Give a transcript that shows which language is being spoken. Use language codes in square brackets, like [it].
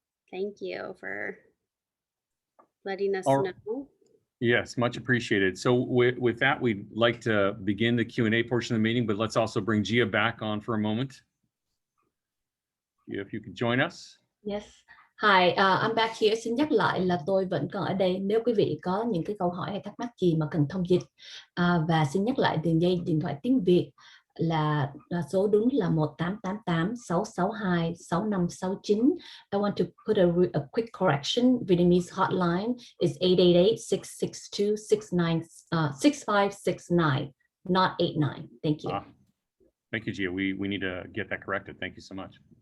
[en] Thank you for letting us know. Yes, much appreciated. So with that, we'd like to begin the Q&A portion of the meeting, but let's also bring Gia back on for a moment. Gia, if you could join us. Yes. Hi, I'm back here. [vi] Xin nhắc lại là tôi vẫn còn ở đây nếu quý vị có những cái câu hỏi hay thắc mắc gì mà cần thông dịch. Và xin nhắc lại đường dây điện thoại tiếng Việt là số đúng là 1888-662-6569. [en] I want to put a quick correction. Vietnamese hotline is 888-662-6569, not 89. Thank you. Thank you, Gia. We need to get that corrected. Thank you so much.